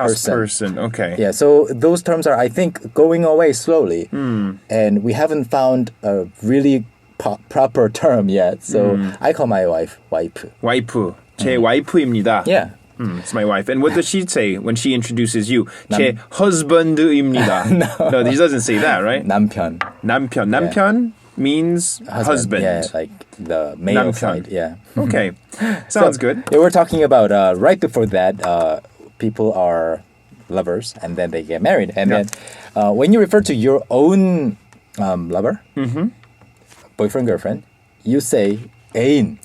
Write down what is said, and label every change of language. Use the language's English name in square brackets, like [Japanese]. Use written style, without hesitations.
[English] person. Okay. Yeah, so those terms are, I think, going away slowly. And we haven't found a really proper term yet. So I call my wife 와이프. [Korean] 와이프. 제 와이프입니다. [English] Yeah. It's my wife. And what does she say when she introduces you? [Korean] 제 husband입니다. [English] No, she doesn't say that, right? [Korean] 남편. 남편. [English] 남편 means husband. Yeah, like the male [Korean] 남편. [English] side. Yeah. Okay. Sounds good. Yeah, we're talking about right before that, people are lovers and then they get married. And then when you refer to your own lover, boyfriend, girlfriend, you say 애인.